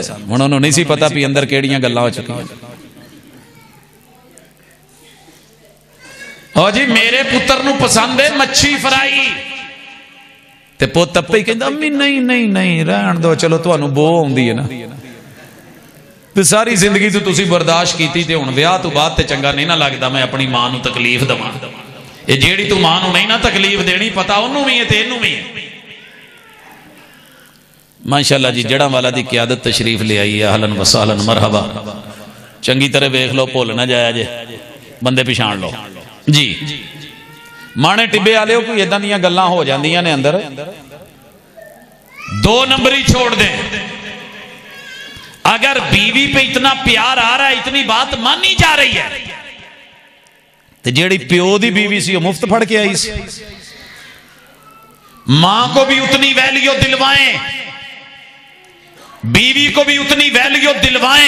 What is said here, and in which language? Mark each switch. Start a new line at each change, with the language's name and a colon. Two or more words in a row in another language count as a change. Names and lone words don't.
Punjabi: ہن اوہنوں نہیں سی پتا بھی اندر کہڑیاں گلاں ہو چکیاں۔ او جی میرے پتر نوں پسند ہے مچھی فرائی تے پت آپے ہی کہندا امی نہیں نہیں نہیں رہن دو، چلو تہانوں بو آوندی ہے نا تے ساری زندگی تو تسی برداشت کیتی تے ہن ویاہ تو بعد تے چنگا نہیں نا لگدا میں اپنی ماں نوں تکلیف دیواں. یہ جیہڑی تو ماں نوں نہیں نا تکلیف دینی پتا اونوں بھی ہے تے انوں بھی ہے. ماشاءاللہ جی جڑا والا دی قیادت تشریف لے آئی ہے,
Arabic: أهلاً وسهلاً مرحبا.
Punjabi: چنگی طرح ویکھ لو، بھل نہ جایا جے، بندے پچھان لو جی. مانے ٹبے والے کوئی ایداں دیاں گلاں ہو جاندیاں نے اندر، 2 نمبری چھوڑ دے.
Urdu: اگر بیوی پہ اتنا پیار آ رہا ہے، اتنی بات مانی جا رہی ہے، تو
Punjabi: جیہڑی پیو دی بیوی سی مفت پھڑ کے آئی سی.
Urdu: ماں کو بھی اتنی ویلیو دلوائیں، بیوی کو بھی اتنی ویلیو دلوائیں.